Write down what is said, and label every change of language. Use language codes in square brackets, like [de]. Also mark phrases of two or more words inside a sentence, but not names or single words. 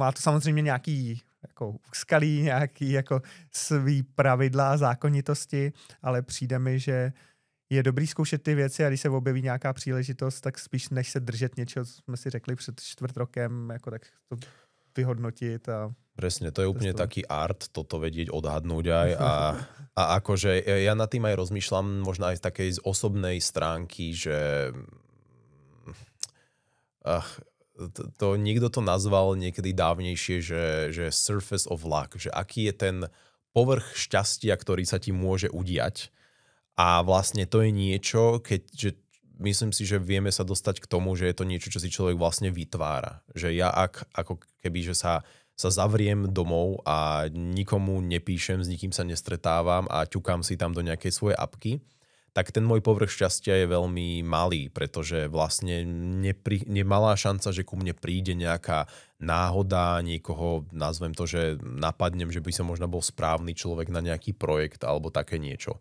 [cs] Má to samozřejmě nějaký jako úskalí, nějaký jako svý pravidla a zákonitosti, ale přijde mi, že je dobrý zkoušet ty věci a když se objeví nějaká příležitost, tak spíš než se držet něčeho, co jsme si řekli před 4 rokem, jako tak to vyhodnotit a [sk] presne, to je úplne taký art, toto vedieť odhadnúť aj a akože ja nad tým aj rozmýšľam možno aj z takej osobnej stránky, že to niekto to nazval niekedy dávnejšie, že [en] surface of luck, [sk] že aký je ten povrch šťastia, ktorý sa ti môže udiať a vlastne to je niečo, že myslím si, že vieme sa dostať k tomu, že je to niečo, čo si človek vlastne vytvára. Že ja ako keby, že sa zavriem domov a nikomu nepíšem, s nikým sa nestretávam a ťukám si tam do nejakej svojej apky, tak ten môj povrch šťastia je veľmi malý, pretože vlastne nemalá šanca, že ku mne príde nejaká náhoda, niekoho, nazvem to, že napadnem, že by som možno bol správny človek na nejaký projekt alebo také niečo.